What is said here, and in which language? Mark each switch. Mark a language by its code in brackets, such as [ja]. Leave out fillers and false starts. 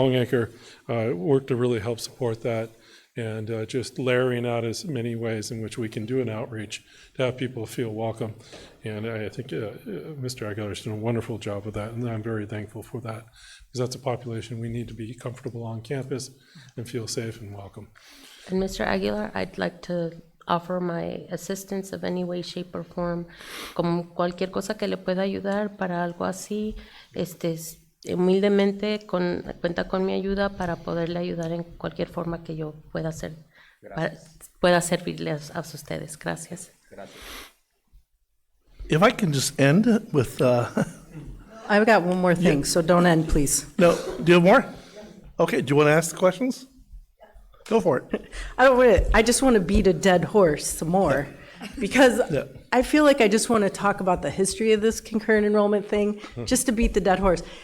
[en] Longacre, work to really help support that, and just layering out as many ways in which we can do an outreach to have people feel welcome. And I think Mr. Aguilar is doing a wonderful job with that, and I'm very thankful for that, because that's a population we need to be comfortable on campus and feel safe and welcome. And Mr. [es] Aguilar, [en] I'd like to offer my assistance of any way, shape, or form, [es] como cualquier cosa que le pueda ayudar para algo así, humildemente cuenta con mi ayuda para poderle ayudar en cualquier forma que yo pueda hacer, pueda servirles a ustedes. Gracias. [en] If I can just end with, I've got one more thing, so don't end, please. no, do you have more? Okay, do you want to ask the questions? Go for it. I just want to beat a dead horse some more, because Yeah. I feel like I just want to talk about the history of this concurrent enrollment thing, just to beat the dead horse.